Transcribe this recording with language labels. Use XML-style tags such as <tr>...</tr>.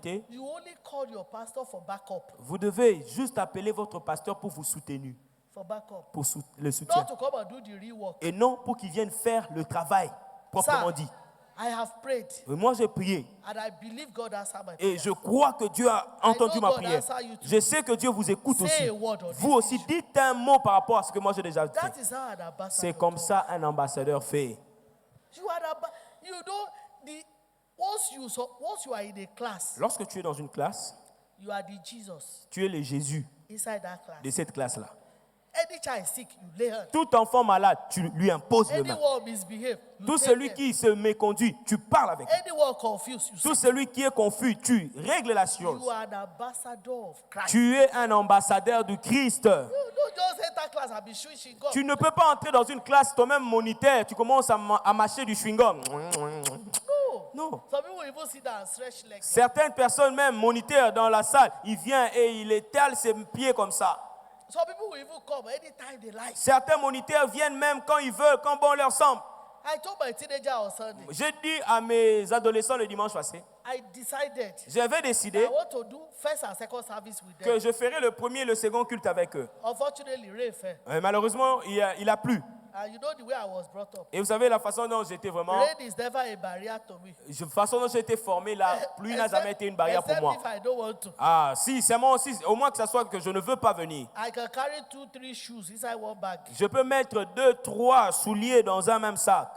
<en>you only call your pastor for backup.</en> <fr>vous devez juste appeler votre pasteur pour vous soutenir,</fr> <en>For backup.</en> <fr>pour le soutien.</fr> <en>Not to come and do the real work.</en> <fr>Et non pour qu'il vienne faire le travail, proprement</fr> <en>Sir,</en> <fr>dit.</fr> <en>I have prayed</en> <fr>Et moi, j'ai prié.</fr> <en>and I believe God answered my</en> <fr>Et</fr> <en>prayer.</en> <fr>je crois que Dieu a entendu ma</fr> <en>God</en> <fr>prière.</fr> <en>answer you too.</en> <fr>Je sais que Dieu vous écoute</fr> <en>Say</en> <fr>aussi.</fr> <en>a word on</en> <fr>Vous</fr> <en>this</en> <fr>aussi,</fr> <en>issue.</en> <fr>dites un mot par rapport à ce que moi j'ai déjà</fr> <en>That</en> <fr>fait.</fr> <en>is how an ambassador</en> <fr>C'est comme</fr> <en>does.</en> <fr>ça un ambassadeur fait.</fr> <en>You are you know once you are in a class,</en> <fr>Lorsque tu es dans une classe,</fr> <en>you are the Jesus</en> <fr>tu es le Jésus</fr> <en>inside that class.</en> <fr>de cette classe-là.</fr> <en>Any child sick, you lay hands.</en> <fr>Tout enfant malade, tu lui imposes les mains.</fr> <en>Anyone misbehave, you</en> <fr>Tout</fr> <en>take</en> <fr>celui</fr> <en>them.</en> <fr>qui se méconduit, tu parles avec lui.</fr> <en>Anyone confused, you</en> <fr>Tout</fr> <en>sit.</en> <fr>celui qui est confus, tu règles la chose.</fr> <en>You are an ambassador of Christ.</en> <fr>Tu es un ambassadeur du Christ.</fr> <en>You don't just enter class and be switching God.</en> <fr>Tu ne peux pas entrer dans une classe toi-même moniteur, tu commences à mâcher du chewing-gum.</fr> <en>No.</en> <fr>Non.</fr> <en>Some people even sit down and stretch legs.</en> <fr>Certaines personnes, même moniteurs dans la salle, il vient et il étale ses pieds comme ça.</fr> <en>Some people will even come anytime they like.</en> <fr>Certains moniteurs viennent même quand ils veulent, quand bon leur semble.</fr> <en>I told my teenager on Sunday,</en> <fr>J'ai dit à mes adolescents le dimanche passé,</fr> <en>I decided</en> <fr>J'avais</fr> <en>I</en> <fr>décidé</fr> <en>want to do first and second service with them.</en> <fr>que je ferais le premier et le second culte avec eux.</fr> <en>Unfortunately, rain fell.</en> <fr>Malheureusement, il a plu.</fr> <en>And you know the way I was brought up.</en> <fr>Et vous savez la façon dont j'étais vraiment...</fr> <en>Rain is never a barrier to me.</en> <fr>La façon dont j'ai été formé, la pluie n'a jamais été une barrière pour moi.</fr> <en>Except if I don't want to.</en> <fr>Ah, si, c'est moi aussi, au moins que ça soit que je ne veux pas venir.</fr> <en>I can carry 2-3 shoes inside one bag.</en> <fr>Je peux mettre 2-3 souliers dans un même sac.</fr>